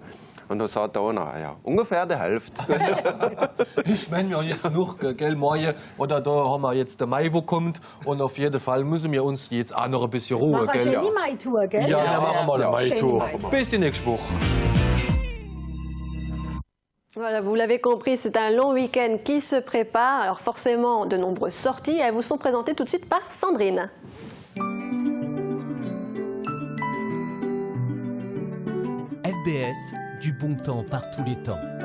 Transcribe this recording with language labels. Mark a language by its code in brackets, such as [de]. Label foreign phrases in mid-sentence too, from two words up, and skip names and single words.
[de] Und dann sagt einer, ja, ungefähr die Hälfte. Ich meine ja jetzt noch, gell, morgen, oder da haben wir jetzt der Mai, wo kommt, und auf jeden Fall müssen wir uns jetzt auch noch ein bisschen Ruhe, gell? Machen wir eine Mai-Tour, gell? Ja, machen wir mal eine Mai-Tour. Bis die nächste Woche. [fr] Voilà, vous l'avez compris, c'est un long week-end qui se prépare. Alors forcément, de nombreuses sorties. Elles vous sont présentées tout de suite par Sandrine. FBS, du bon temps par tous les temps.